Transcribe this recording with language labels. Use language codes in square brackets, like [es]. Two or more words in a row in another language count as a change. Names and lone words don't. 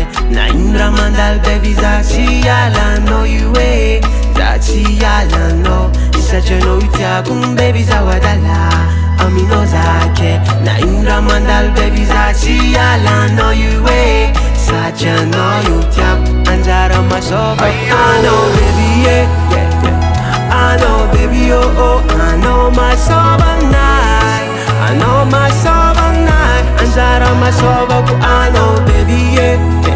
[mg] Na ino raha mandalo baby za tsy ialanao io e Za tsy ialanao Satria anao itiako baby zaho adala aminao zake Na ino raha mandalo baby za tsy ialanao io e Satria anao io tiako anjara masovako [en] I know baby yeah, yeah, yeah. I know baby oh oh I know Masovanahy I know [mg] Masovanahy anjara masovako [en] I know baby yeah, yeah.